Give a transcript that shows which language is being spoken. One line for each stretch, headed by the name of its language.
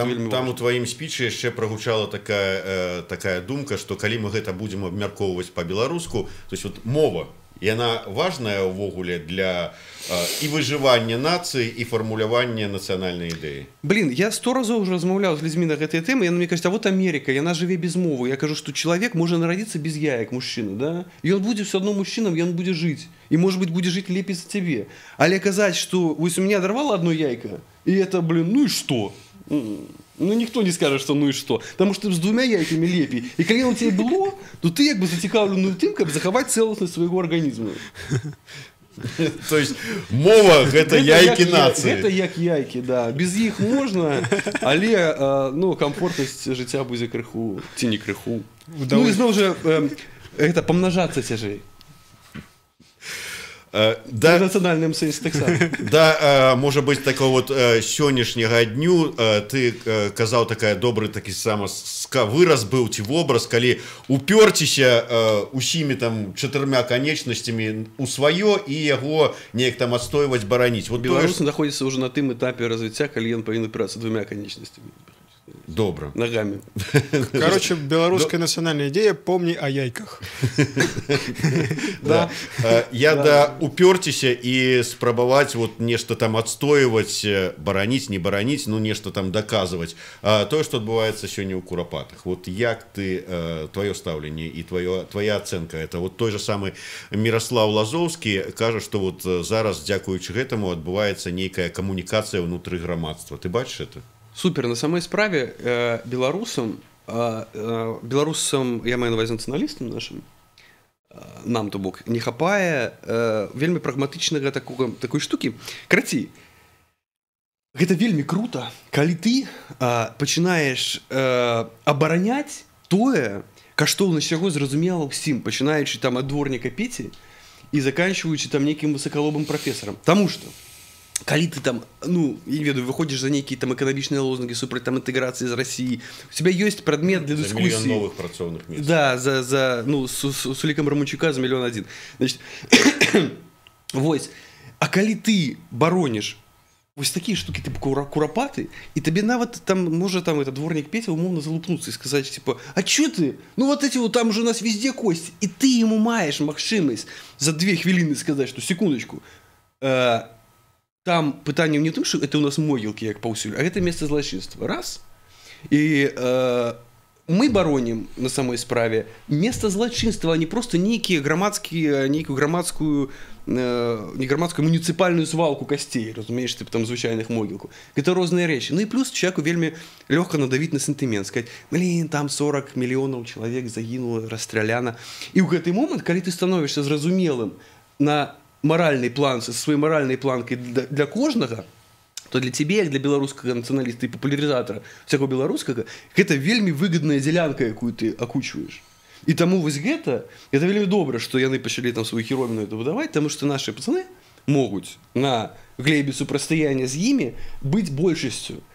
Belarusian: Там у тваім спічы яшчэ прагучала такая думка, што калі мы гэта будзем абмяркоўваць па-беларуску,
Russian: то есть вот
Belarusian: мова, яна важная ўвогуле для і выжывання нацыі, і фармулявання нацыянальнай ідэі. Блин, я 100 разоў уже размаўляў з людзьмі на гэтыя тэмы, яны мне кажуць, а вот Америка, яна жыве без мовы. Я кажу, што чалавек можа нарадзіцца без яек, мужчына, да? І ён будзе все адно мужчынам, ён будзе жыць. І,
Russian: может быть,
Belarusian: будзе жыць лепей за цябе. Але казаць, што вось
Russian: у меня оторвало одно яйко, и это, блин, ну и что? Ну, никто не скажет, что ну и что. Потому что с двумя яйками лепей. И когда у тебя было, то ты как бы
Belarusian: зацікаўлены тым, каб захаваць цэласнасць свайго арганізму. То есть мова гэта яйкі нацыі. Гэта як яйкі, да. Без іх можна, але ну, камфортнасць жыцця будзе крыху ці не крыху. Ну і зноў жа гэта памнажацца цяжэй. Да,
Russian: национальным сенсе так само.
Belarusian: Да,
Russian: может быть, такого вот
Belarusian: сённяшняга дню ты казаў такая добрый такі сам выраз быў ці вобраз, калі упёрціся усімі там 4 канечнасцямі у сваё і яго неяк там адстойваць, бараніць. Вот
Russian: беларусы находятся уже
Belarusian: на тым этапе развіцця, калі ён павінен опирацца 2 конечностями.
Russian: Добро. Ногами. Короче, белорусская национальная идея «Помни о яйках». Да.
Belarusian: Я да упёрціся і спрабаваць вот нешта там адстойваць, бараніць, не бараніць, ну нешта там даказваць. Тое, што адбываецца сёння ў Курапатах. Вот як ты, твоё стаўленне і твоя ацэнка, это вот той же самы Міраслаў Лазоўскі кажа, што вот зараз, дзякуючы гэтаму, адбываецца нейкая камунікацыя ўнутры грамадства. Ты бачыш это? Супер, на самой справе беларусам, я маю на увазі нацыяналістам нашим, нам, то бок, не хапае вельмі прагматычнага такой штукі. Карацей, гэта вельмі круто, калі ты пачынаеш абараняць тое, каштоўнасць чаго зразумела ўсім, пачынаючы там ад дворніка Пеці і заканчиваючы там нейкім высокалобым прафесарам. Таму што калі ты там, ну, я ведаю,
Russian: выходишь за некие там экономичные лозунги супраць там интеграции из России, у тебя есть предмет для дискуссии. За миллион новых працоўных мест. Да, ну, с Уликом Романчука за 1 1 000 000. Значит, вось.
Belarusian: А калі ты баронишь вось
Russian: такие штуки, типа курапаты, и тебе нават там, может, там, это дворник Петя умовно залупнуться и сказать, типа, а чё ты? Ну, вот эти вот, там же у нас везде кости. И ты ему маешь магчымасць за 2 хвіліны сказать, что секундочку, там
Belarusian: пытанне не ў тым, што
Russian: это у нас могілкі як паўсюль, а гэта месца злачынства. Раз. І мы бароним на самой справе место злочинства, а не просто некую громадскую муніцыпальную свалку костей, разумеешь, типа там звычайных могілку.
Belarusian: Это розныя рэчы.
Russian: Ну и плюс человеку
Belarusian: вельмі лёгка надавіць на сентымент,
Russian: сказать, блин, там 40 миллионов человек загинуло, расстраляна.
Belarusian: И ў гэты момент, калі ты становішься зразумелым на маральный план,
Russian: со своей моральной планкой
Belarusian: для кожнага, то для тебе, як для беларускага нацыяналіста і папулярызатара всякого беларускага, гэта вельмі выгодная дзялянка, якую ты акучваеш. І таму вось гэта вельмі добра, што яны пачалі там сваю херовіну это выдаваць, таму што нашы пацаны могуць на глебе супрацьстаяння з імі быць большасцю.